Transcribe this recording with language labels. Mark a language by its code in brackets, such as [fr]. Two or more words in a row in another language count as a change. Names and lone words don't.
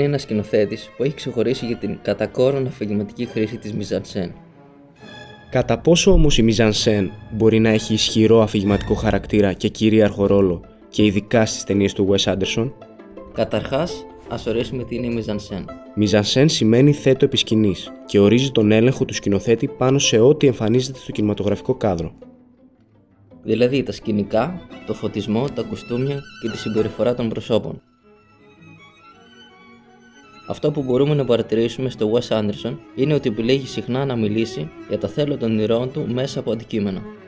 [el] ένας σκηνοθέτης που έχει ξεχωρίσει για την κατά κόρον αφηγηματική χρήση της [fr] mise-en-scène. [el] Κατά πόσο όμως η [fr] mise-en-scène [el] μπορεί να έχει ισχυρό αφηγηματικό χαρακτήρα και κυρίαρχο ρόλο και ειδικά στις ταινίες του Wes Anderson? Καταρχάς, ας ορίσουμε τι είναι η [fr] mise-en-scène. Mise-en-scène [el] σημαίνει θέτω επί σκηνής και ορίζει τον έλεγχο του σκηνοθέτη πάνω σε ό,τι εμφανίζεται στο κινηματογραφικό κάδρο. Δηλαδή τα σκηνικά, το φωτισμό, τα κουστούμια και τη συμπεριφορά των προσώπων. Αυτό που μπορούμε να παρατηρήσουμε στο Wes Anderson είναι ότι επιλέγει συχνά να μιλήσει για τα θέλω των ηρώων του μέσα από αντικείμενα.